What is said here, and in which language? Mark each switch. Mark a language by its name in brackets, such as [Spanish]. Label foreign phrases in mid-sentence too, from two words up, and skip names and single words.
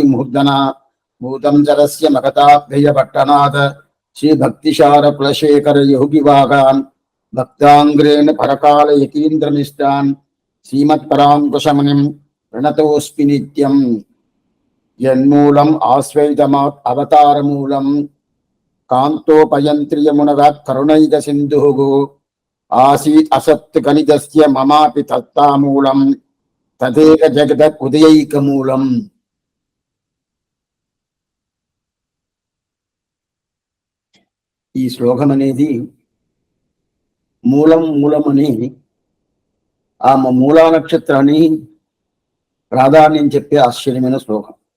[Sanskrit] मूर्धना भूतं जलस्य मगताभ्ययपट्टनाथ श्रीभक्तिशारकुलशेखर योगिवागान् भक्ताङ्ग्रेण परकालयतीन्द्रमिष्टान् श्रीमत्पराङ्कुशमुनिं प्रणतोऽस्मि नित्यम् यन्मूलम् आश्वैतमात् अवतारमूलम् कान्तोपयन्त्रियमुनगात् करुणैकसिन्धुः आसीत् असत् गणितस्य ममापि तत्तामूलम् तदेक जगदत् उदयैकमूलम्। [Telugu] ఈ శ్లోకం అనేది మూలం మూలమని ఆ మూలా నక్షత్రాన్ని ప్రాధాన్యం చెప్పే ఆశ్చర్యమైన శ్లోకం.